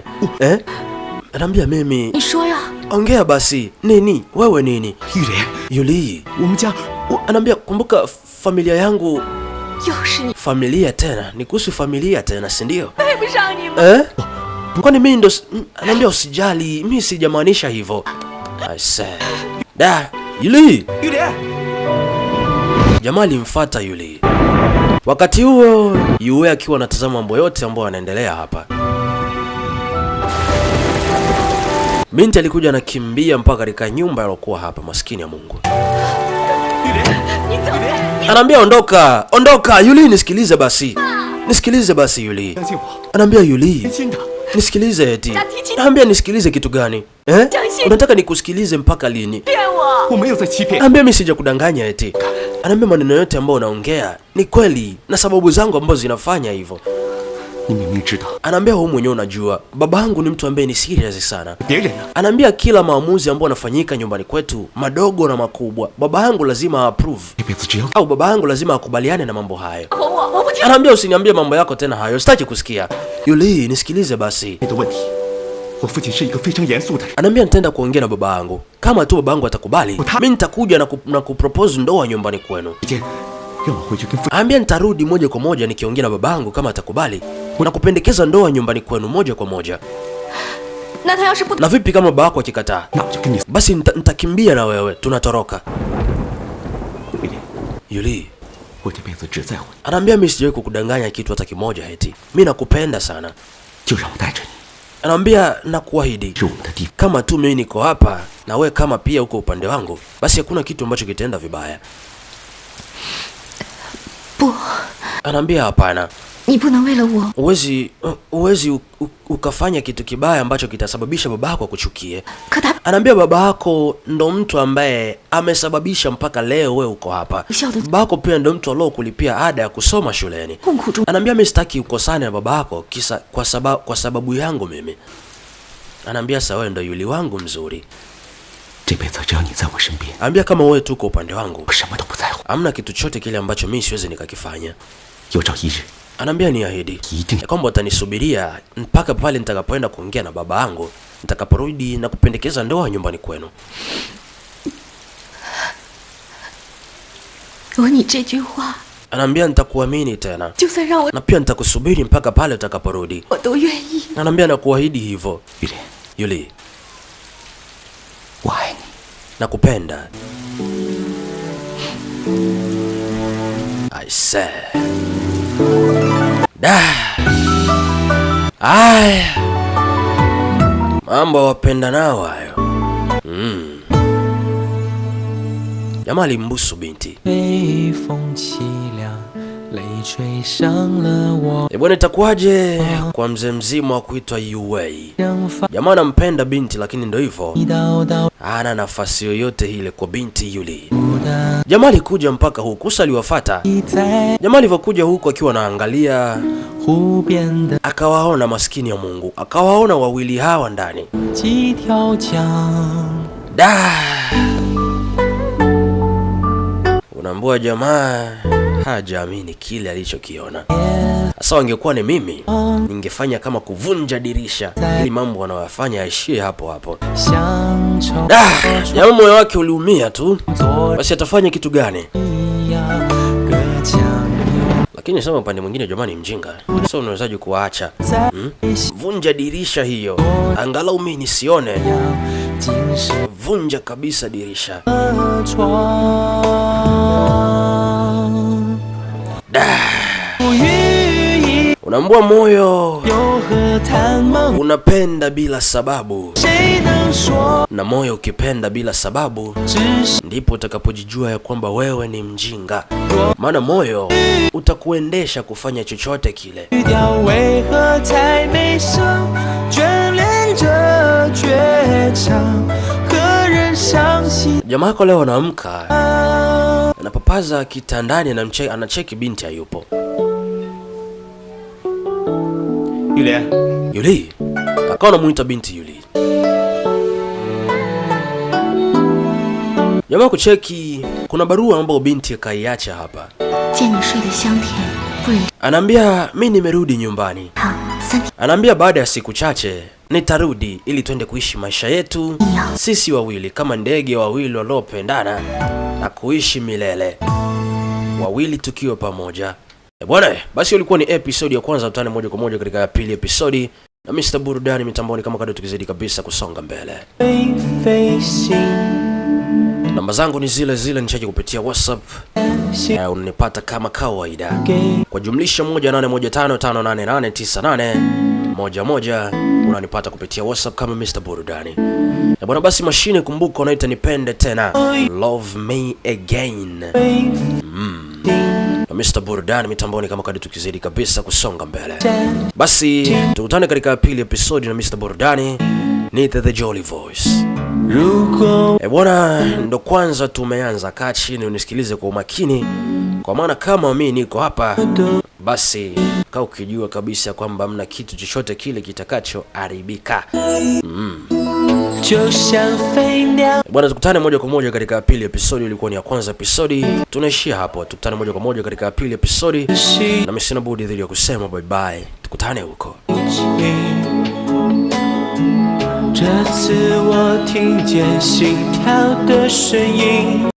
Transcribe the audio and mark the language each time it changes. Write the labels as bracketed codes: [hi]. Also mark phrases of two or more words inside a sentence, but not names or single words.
[sw] Anaambia mimi. Ongea basi. Nini? Wewe nini? Yuli. Anaambia kumbuka familia yangu. Familia tena? Ni kuhusu familia tena, si ndio? Kwani mimi ndo? Anaambia usijali, mimi sijamaanisha hivyo. [en] I said. Yuli. [sw] Jamaa alimfuata Yuli. Wakati huo Yue akiwa anatazama mambo yote ambayo yanaendelea hapa. Binti alikuja anakimbia mpaka katika nyumba iliyokuwa hapa, maskini ya Mungu. Anaambia ondoka Yuli, nisikilize basi Yuli. Anaambia Yuli, nisikilize eti. Anaambia nisikilize kitu gani? Unataka nikusikilize mpaka lini? Anaambia mimi sijakudanganya eti. Anaambia maneno yote ambayo unaongea ni kweli na sababu zangu ambazo zinafanya hivyo. [zh] 你明明知道 [sw] Anaambia wewe mwenyewe unajua babangu ni mtu ambaye ni serious sana. [zh] 别人呢？ [sw] Anaambia kila maamuzi ambayo yanafanyika nyumbani kwetu, madogo na makubwa, babangu lazima approve. [zh] 这辈子只有 [sw] Au babangu lazima akubaliane na mambo hayo. Anaambia usiniambie mambo yako tena hayo, sitaki kusikia. Yuli, nisikilize basi. [zh] 你的问题。我父亲是一个非常严肃的人。 [sw] Anaambia nitaenda kuongea na babangu. Kama tu babangu atakubali, mimi nitakuja na kupropose ndoa nyumbani kwenu. [zh] 姐，让我回去跟父。 [sw] Anaambia nitarudi moja kwa moja nikiongea na babangu kama atakubali na kupendekeza ndoa nyumbani kwenu moja kwa moja. [zh] 那他要是不 [sw] Na vipi kama baba yako akikataa? [zh] 那我就跟你。 [sw] Basi nitakimbia na wewe, tunatoroka. [zh] 丽丽， Yuli, 我这辈子只在乎你， [sw] anaambia mimi sijawahi kukudanganya kitu hata kimoja eti. Mimi nakupenda sana. [zh] 就让我带着你， [sw] Anaambia nakuahidi [zh] 是我们的地方。 [sw] kama tu mimi niko hapa na we kama pia uko upande wangu, basi hakuna kitu ambacho kitaenda vibaya. [zh] 不， [sw] Anaambia hapana, [zh] 你不能为了我。 [sw] uwezi ukafanya kitu kibaya ambacho kitasababisha babako akuchukie. [zh] 可他 [sw] Anaambia babako ndo mtu ambaye amesababisha mpaka leo we uko hapa. Babako pia ndo mtu aliokulipia ada ya kusoma shuleni. [zh] 痛苦中， [sw] Anaambia mimi sitaki ukosane na babako kisa kwa sababu yangu mimi. Anaambia sawa, wewe ndo Yuli wangu mzuri. [zh] 这辈子只要你在我身边， [sw] Anaambia kama wewe tuko upande wangu, [zh] 我什么都不在乎。 [sw] hamna kitu chote kile ambacho mimi siwezi nikakifanya. [zh] 有朝一日， [sw] Anaambia niahidi [zh] 一定 [sw] ya kwamba utanisubiria mpaka pale nitakapoenda kuongea na baba yangu, nitakaporudi na kupendekeza ndoa nyumbani kwenu. [zh] 有你这句话， [sw] Anaambia nitakuamini tena [zh] 就算让我 [sw] na pia nitakusubiri mpaka pale utakaporudi. [zh] 我都愿意。 [sw] Anaambia nakuahidi hivyo. [zh] 玉莲， Yuli, 我爱你。 [sw] nakupenda. [en] I say. [sw] Da. Aya. Mambo wapenda nao hayo. Jamaa alimbusu binti. [zh] 北风凄凉，泪水伤了我。 [sw] Bwana, itakuwaje kwa mzee mzima wa kuitwa Yuwei? [zh] 想法 [sw] Jamaa anampenda binti lakini ndo hivyo. [zh] 一道道 [sw] Hana nafasi yoyote ile kwa binti Yuli. [zh] 的 [sw] Jamaa alikuja mpaka huku, Kusa aliwafuata. [zh] 在 [sw] Jamaa alivyokuja huku akiwa anaangalia, [zh] 湖边的 [sw] akawaona maskini ya Mungu, akawaona wawili hawa ndani. [zh] 几条江， [sw] Da! Unaambua jamaa hajaamini kile alichokiona. Sasa wangekuwa ni mimi, ningefanya kama kuvunja dirisha ili mambo wanayoyafanya yaishie hapo hapo. [zh] 乡愁 [sw] Da! Jamaa moyo wake uliumia tu. [zh] 昨 [sw] Basi atafanya kitu gani? [zh] 一样，隔江有 [sw] Lakini sema upande mwingine jamaa ni mjinga. Sasa unawezaje kuacha? [zh] 在 [sw] Vunja dirisha hiyo. Angalau mimi nisione. [zh] 今世 [sw] Vunja kabisa dirisha. [zh] 的窗。 [sw] Da! [zh] 不语意 [sw] Unaambua moyo [zh] 又何谈梦？ [sw] unapenda bila sababu, [zh] 谁能说 [sw] na moyo ukipenda bila sababu [zh] 只是 [sw] ndipo utakapojijua ya kwamba wewe ni mjinga, maana moyo utakuendesha kufanya chochote kile. [zh] 语调为何太美声？眷恋着绝唱，何人伤心？ [sw] Jamaa yako leo anaamka, anapapaza kitandani, anacheki binti hayupo. [zh] 玉莲， [sw] Yuli akawa anamuita binti Yuli. Jamaa kucheki, kuna barua ambayo binti akaiacha hapa. [zh] 见你睡得香甜，不忍 [sw] Anaambia mimi nimerudi nyumbani. [zh] 长3天 [sw] Anaambia baada ya siku chache nitarudi ili twende kuishi maisha yetu sisi wawili kama ndege wawili waliopendana na kuishi milele, wawili tukiwa pamoja. Bwana, basi ulikuwa ni episode ya kwanza, tutane moja kwa moja katika ya pili episode na Mr. Burudani mitamboni kama kado, tukizidi kabisa kusonga mbele. [zh] 飞飞行， [sw] Namba zangu ni zile zile, nicheki kupitia WhatsApp. [zh] 行 [sw] Unanipata kama kawaida [zh] 给 [sw] kwa jumlisha 1815588111. Unanipata kupitia WhatsApp kama Mr. Burudani. Na bwana, basi mashine, kumbuka unaita nipende tena, [en] love me again. [zh] 飞行， [sw] Mr. Burudani mitamboni kama kadi, tukizidi kabisa kusonga mbele. Basi tukutane katika pili episode na Mr. Burudani. Ni The Jolly Voice. [zh] 如果 [sw] Bwana, ndo kwanza tumeanza, kaa chini unisikilize kwa umakini, kwa maana kama mimi niko hapa basi kaa ukijua kabisa kwamba mna kitu chochote kile kitakachoharibika. Bwana, tukutane moja kwa moja katika pili episodi. Ilikuwa ni ya kwanza episodi, tunaishia hapo. Tukutane moja kwa moja katika pili episodi, na mimi sina budi dhidi ya kusema [en] bye bye. [sw] Tukutane huko. [zh] 这次我听见心跳的声音。